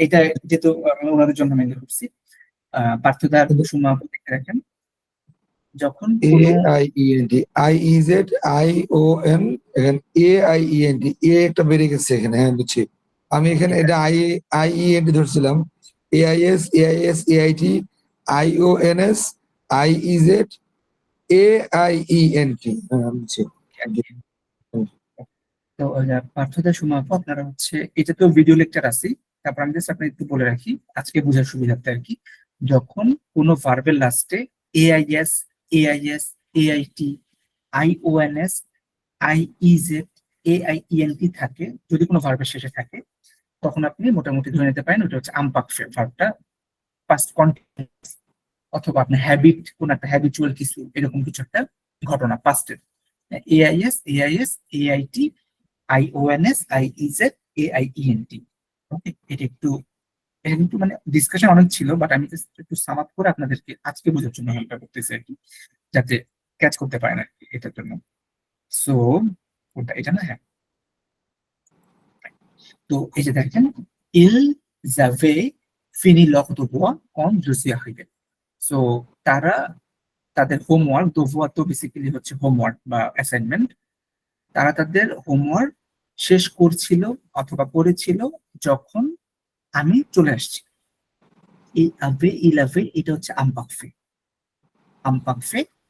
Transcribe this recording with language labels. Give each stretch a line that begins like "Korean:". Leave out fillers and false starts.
Bangla: এটা যেহেতু আমি ওনাদের জন্য মেনলি করছি। পার্থদার সময় দেখে রাখেন, যখন কোনো AIENT, IEZION, এখানে AIENT, এ একটা বেড়ে গেছে এখানে। হ্যাঁ বুঝছি, আমি এখানে এটা IENT ধরছিলাম। AIS AIT IONS IEZ AIENT, হ্যাঁ বুঝছি। তো পার্থদার সময় আপনারা হচ্ছে, এটা তো ভিডিও লেকচার আছে, তারপর আমি জাস্ট আপনার একটু বলে রাখি আজকে বোঝার সুবিধার্থে আর কি। যখন কোনো ভার্বের লাস্টে AIS AIS AIT IONS IEZ AIENT থাকে, যদি কোনো ভার্বের শেষে থাকে, তখন আপনি মোটামুটি ধরে নিতে পারেন ওটা হচ্ছে আমপাকফে ভার্বটা পাস্ট কন্টিনিউয়াস, অথবা আপনার হ্যাবিট, কোন একটা হ্যাবিচুয়াল কিছু, এরকম কিছু একটা ঘটনা পাস্টের। AIS AIS AIT IONS IEZ AIENT। ওকে, এটা একটু মানে ডিসকাশন অনেক ছিল, বাট আমি একটু সাম আপ করে আপনাদেরকে আজকে বোঝার জন্য হেল্প করতেছি আর কি, যাতে ক্যাচ করতে পারেন আর কি এটার জন্য। সো ওটা এটা না, হ্যাঁ। তো এই যে দেখেন,
French: ils avaient fini leur devoir quand je suis arrivé.
Bangla: So তারা তাদের হোমওয়ার্ক, devoir তো বেসিক্যালি হচ্ছে হোমওয়ার্ক বা অ্যাসাইনমেন্ট, তারা তাদের হোমওয়ার্ক শেষ করছিল অথবা করেছিল যখন আমি চলে আসছি। এই আবে ইলাভে এটা হচ্ছে আমপাকফে, আমপাকফে।